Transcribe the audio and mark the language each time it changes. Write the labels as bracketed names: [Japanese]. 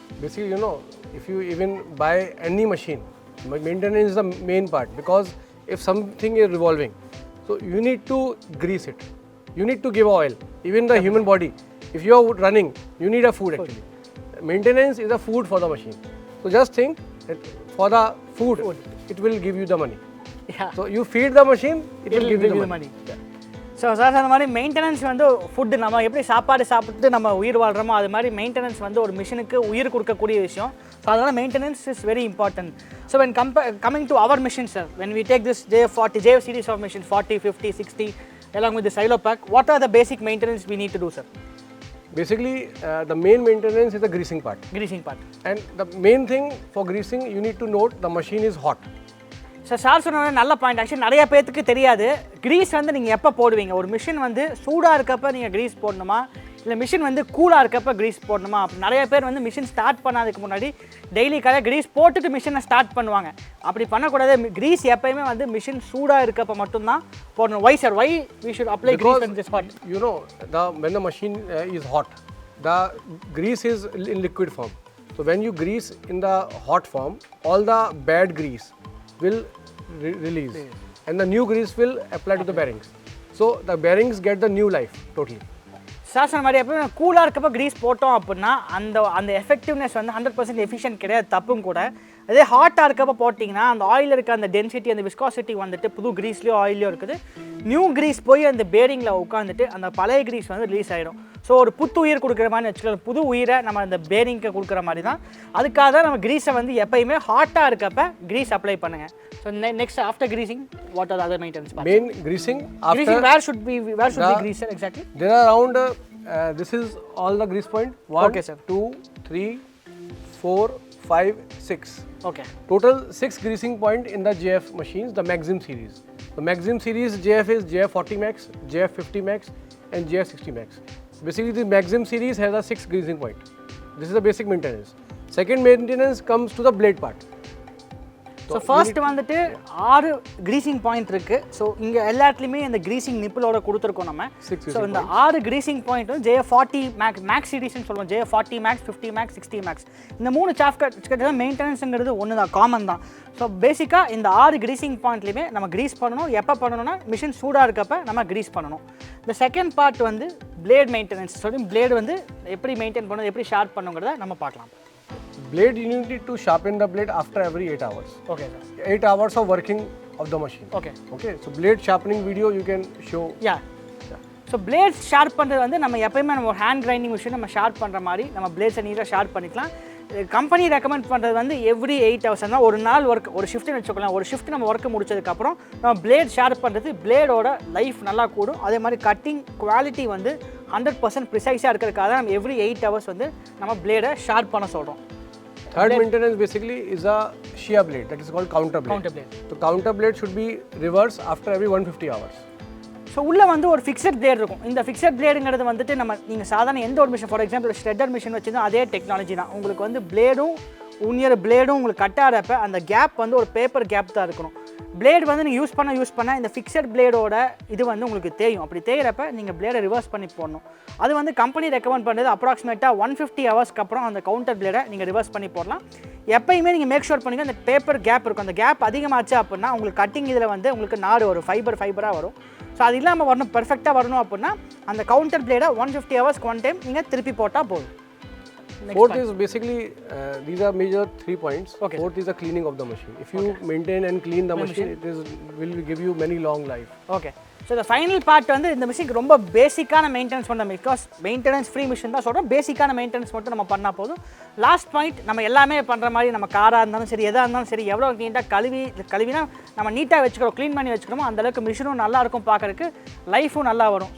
[English] Basically, if you even buy any machine, maintenance is the main part, because if something is revolving, so you need to grease it, you need to give oil. Even the human body, if you are running, you need a food actually. Maintenance is a food for the machine. So just think that for the food. It will give you the money. Yeah. So you feed the machine, it will give you the money. [Tamil] So sir, அந்த மாதிரி maintenance வந்து food நம்ம எப்படி சாப்பாடு சாப்பிட்டு நம்ம உயிர் வாழ்கிறோமோ அது மாதிரி மெயின்டெனன்ஸ் வந்து ஒரு மிஷினுக்கு உயிர் கொடுக்கக்கூடிய விஷயம். [English] So அதனால் maintenance is very important. So when coming to our machine, sir, when we take this JF series of machines 40, 50, 60 along with the silo pack, what are the basic maintenance we need to do, sir? Basically, the main maintenance is the greasing part. And the main thing for greasing, you need to note the machine is hot. [Tamil] Sir சொன்ன நல்ல point. Actually நிறைய பேருக்கு தெரியாது, grease வந்து நீங்கள் எப்போ போடுவீங்க. ஒரு மிஷின் வந்து சூடாக இருக்கப்போ நீங்கள் க்ரீஸ் போடணுமா, இல்லை மிஷின் வந்து கூலாக இருக்கப்போ க்ரீஸ் போடணுமா? அப்படி நிறைய பேர் வந்து மிஷின் ஸ்டார்ட் பண்ணாததுக்கு முன்னாடி டெய்லி காலையில் க்ரீஸ் போட்டுட்டு மிஷினை ஸ்டார்ட் பண்ணுவாங்க. அப்படி பண்ணக்கூடாது. க்ரீஸ் எப்பயுமே வந்து மிஷின் சூடாக இருக்கப்போ மட்டும்தான் போடணும். வை sir, why we should apply grease in this part? When the machine is hot, the grease is in liquid form. So when you grease in the hot form, all the bad grease will release and the new grease will apply to the bearings. So the bearings get the new life totally. Sir சொன்ன மாதிரி எப்போ கூலாக இருக்கப்போ grease போட்டோம் அப்படின்னா அந்த effectiveness வந்து 100% efficient கிடையாது, தப்பும் கூட. அதே ஹாட்டாக இருக்கப்போ போட்டிங்கன்னா அந்த ஆயில் இருக்க அந்த டென்சிட்டி, அந்த விஸ்காசிட்டி வந்துட்டு புது க்ரீஸ்லையோ ஆயிலையோ இருக்குது. நியூ க்ரீஸ் போய் அந்த பேரிங்கில் உட்காந்துட்டு அந்த பழைய க்ரீஸ் வந்து ரிலீஸ் ஆகிடும். ஸோ ஒரு புத்து உயிர் கொடுக்குற மாதிரி வச்சுக்கலாம். புது உயிரை நம்ம அந்த பேரிங்க்கு கொடுக்குற மாதிரி தான். அதுக்காக தான் நம்ம க்ரீஸை வந்து எப்பயுமே ஹாட்டாக இருக்கப்போ க்ரீஸ் அப்ளை பண்ணுங்கள். [English] So next, after greasing, what are the other maintenance parts? Main greasing after greasing, where should be grease, sir, exactly? There are around this is all the grease point. 1, okay, sir. 2, 3, 4, 5, 6. Okay. Total 6 greasing point in the JF machines, the Maxim series. The Maxim series JF is JF40 Max, JF50 Max, and JF60 Max. Basically, the Maxim series has a 6 greasing point. This is the basic maintenance. Second maintenance comes to the blade part. [Tamil] So first வந்துட்டு 6 greasing point இருக்குது. So இங்கே எல்லாத்துலேயுமே இந்த greasing நிப்பிளோட கொடுத்துருக்கோம் நம்ம. So இந்த 6 greasing point வந்து JF40 maths சீரிஸ்ன்னு சொல்லுவோம். JF40 maths, 50 maths, 60 maths. இந்த 3 சாஃப்ட்வேர் மெயின்டெனன்ஸுங்கிறது ஒன்று தான், காமன் தான். ஸோ பேசிக்காக இந்த 6 க்ரீசிங் பாயிண்ட்லேயுமே நம்ம க்ரீஸ் பண்ணணும். எப்போ பண்ணணும்னா மிஷின் சூடாக இருக்கப்போ நம்ம க்ரீஸ் பண்ணணும். இந்த செகண்ட் பார்ட் வந்து பிளேட் மெயின்டெனன்ஸ். சொல்லி பிளேடு வந்து எப்படி மெயின்டைன் பண்ணணும், எப்படி ஷார்ப் பண்ணுங்கிறத நம்ம பார்க்கலாம். [English] Blade, you need to sharpen the blade after every 8 hours. Okay, sir. 8 hours of working of the machine. Okay. So blade sharpening video you can show. Yeah. [Tamil] So plates sharp பண்ணுறது வந்து நம்ம எப்பயுமே நம்ம ஒரு hand grinding machine நம்ம sharp பண்ணுற மாதிரி நம்ம பிளேட்ஸை நீட்டாக ஷார்ப் பண்ணிக்கலாம். கம்பெனி ரெக்கமெண்ட் பண்ணுறது வந்து எவ்ரி 8 hours தான். ஒரு நாள் ஒர்க், ஒரு ஷிஃப்ட்னு வச்சுக்கலாம். ஒரு ஷிஃப்ட் நம்ம ஒர்க்கு முடிச்சதுக்கப்புறம் நம்ம பிளேட் ஷார்ப் பண்ணுறது பிளேடோட லைஃப் நல்லா கூடும். அதே மாதிரி கட்டிங் குவாலிட்டி வந்து 100% ப்ரிசைஸாக இருக்கிறதுக்காக தான் நம்ம எவ்ரி 8 hours வந்து நம்ம பிளேடை ஷார்ப் பண்ண சொல்கிறோம். [English] Third maintenance basically is a shear blade, that is called counter blade. So counter blade should be reversed after every 150 hours. [Tamil] So உள்ளே வந்து ஒரு ஃபிக்ஸட் பிளேட் இருக்கும். இந்த ஃபிக்ஸட் பிளேடுங்கிறது வந்துட்டு நீங்கள் சாதாரண எந்த ஒரு machine, for example shredder machine வச்சுருந்தா அதே டெக்னாலஜி தான். உங்களுக்கு வந்து பிளேடும் உன்னியர் பிளேடும் உங்களுக்கு கட் ஆகிறப்ப அந்த கேப் வந்து ஒரு பேப்பர் கேப் தான் இருக்கணும். பிளேட் வந்து நீங்கள் யூஸ் பண்ண இந்த ஃபிக்ஸட் பிளேடோட இது வந்து உங்களுக்கு தேயும். அப்படி தேயிறப்ப நீங்கள் பிளேடை ரிவர்ஸ் பண்ணி போடணும். அது வந்து கம்பெனி ரெக்கமெண்ட் பண்ணுறது அப்ராக்சிமேட்டாக 150 ஹவர்ஸ்க்கு அப்புறம் அந்த கவுண்டர் பிளேடை நீங்கள் ரிவர்ஸ் பண்ணி போடலாம். எப்பயுமே நீங்கள் மேக் ஷூர் பண்ணிங்க அந்த பேப்பர் கேப் இருக்கும். அந்த கேப் அதிகமாச்சு அப்படின்னா உங்களுக்கு கட்டிங் இதில் வந்து உங்களுக்கு நார் வரும், ஃபைபராக வரும். ஸோ அது இல்லாமல் வரணும், பெர்ஃபெக்டாக வரணும் அப்படின்னா அந்த கவுண்டர் பிளேடை 150 ஹவர்ஸ்க்கு ஒன் டைம் நீங்கள் திருப்பி போட்டால் போதும். [English] Fourth is basically, these are major 3 points. Okay. Fourth is the cleaning of the machine. If you maintain and clean the machine, it will give you many long life. Okay. [Tamil] So இந்த final part வந்து இந்த மிஷினுக்கு ரொம்ப பேசிக்கான maintenance பண்ண because maintenance free machine தான் சொல்கிறோம். பேசிக்கான மெயின்டெனன்ஸ் மட்டும் நம்ம பண்ணால் போதும். லாஸ்ட் பாயிண்ட் நம்ம எல்லாமே பண்ணுற மாதிரி நம்ம காராக இருந்தாலும் சரி எதாக இருந்தாலும் சரி எவ்வளோ நீட்டாக கழுவினா நம்ம நீட்டாக வச்சுக்கிறோம் க்ளீன் பண்ணி வச்சுக்கிறோமோ அந்தளவுக்கு மிஷினும் நல்லாயிருக்கும் பார்க்குறதுக்கு, லைஃபும் நல்லா வரும்.